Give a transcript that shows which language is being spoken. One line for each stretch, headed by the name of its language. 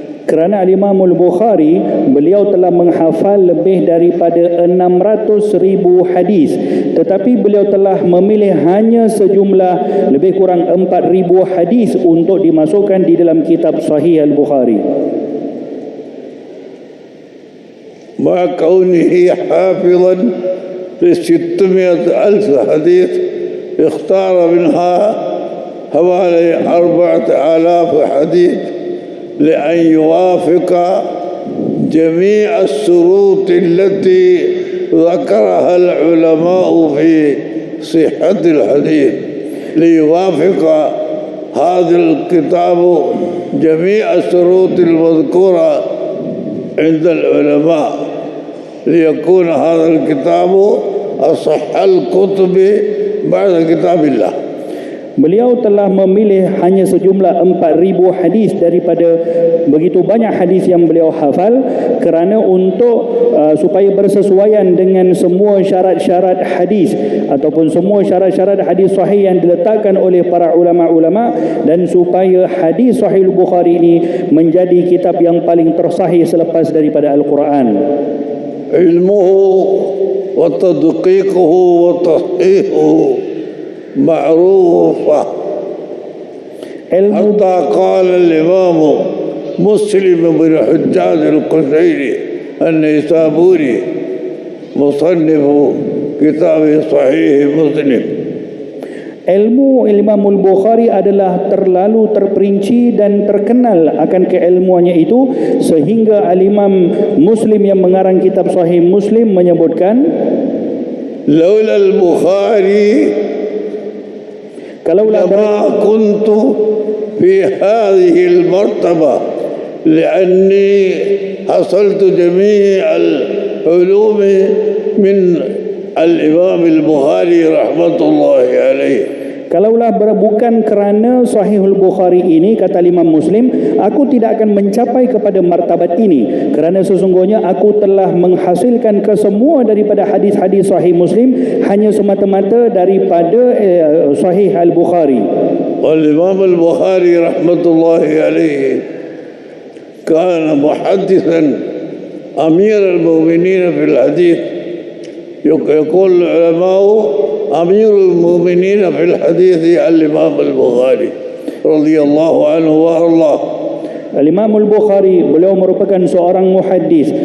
Malay: Kerana Imam Al-Bukhari, beliau telah menghafal lebih daripada 600,000 hadis, tetapi beliau telah memilih hanya sejumlah lebih kurang 4,000 hadis untuk dimasukkan di dalam kitab Sahih Al-Bukhari.
Arabic: مع كونه حافظا ل600,000 حديث اختار منها حوالي 4,000 حديث لأن يوافق جميع الشروط التي ذكرها العلماء في صحة الحديث، ليوافق هذا الكتاب جميع الشروط المذكورة عند العلماء ليكون هذا الكتاب أصح الكتب بعد كتاب الله.
Malay: Beliau telah memilih hanya sejumlah 4,000 hadis daripada begitu banyak hadis yang beliau hafal, kerana untuk supaya bersesuaian dengan semua syarat-syarat hadis ataupun semua syarat-syarat hadis sahih yang diletakkan oleh para ulama-ulama, dan supaya hadis Sahih Bukhari ini menjadi kitab yang paling tersahih selepas daripada Al-Quran.
Arabic: Ilmuhu wa tadqiquhu wa tashihuhu معروفة حتى قال الإمام مسلم بن حجاج القشيري النيسابوري مصنف كتاب صحيح مسلم.
Malay: Ilmu Imam Al-Bukhari adalah terlalu terperinci dan terkenal akan keilmuannya itu, sehingga Al-Imam Muslim yang mengarang kitab Sahih Muslim menyebutkan,
Arabic: laula al-Bukhari لما كنت في هذه المرتبة لأني حصلت جميع العلوم من الإمام البخاري رحمة الله عليه.
Malay: Kalaulah bukan kerana Sahihul Bukhari ini, kata Imam Muslim, aku tidak akan mencapai kepada martabat ini, kerana sesungguhnya aku telah menghasilkan kesemua daripada hadis-hadis Sahih Muslim hanya semata-mata daripada Sahih Al-Bukhari.
Arabic: Al-Imam Al-Bukhari rahmatullahi alaihi kana muhaddisan amir al-mu'minin fil hadith. يقول العلماء أمير المؤمنين في الحديث الإمام البخاري رضي الله عنه وأرضاه.
Malay: Al-Imam Al-Bukhari, beliau merupakan seorang muhaddis.